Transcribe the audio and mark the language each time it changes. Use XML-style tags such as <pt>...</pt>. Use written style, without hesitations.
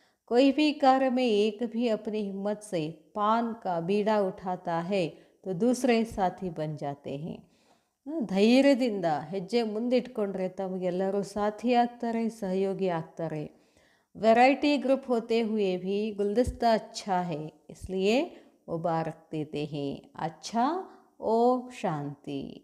<hi>कोई भी कार्य में एक भी अपनी हिम्मत से पान का बीड़ा उठाता है तो दूसरे साथी बन जाते हैं.</hi> <kn>ಧೈರ್ಯದಿಂದ ಹೆಜ್ಜೆ ಮುಂದಿಟ್ಕೊಂಡ್ರೆ ತಮಗೆಲ್ಲರೂ ಸಾಥಿ ಆಗ್ತಾರೆ, ಸಹಯೋಗಿ ಆಗ್ತಾರೆ.</kn> <hi>वैरायटी ग्रुप होते हुए भी गुलदस्ता अच्छा है, इसलिए मुबारक देते हैं. अच्छा, ओम शांति.</hi>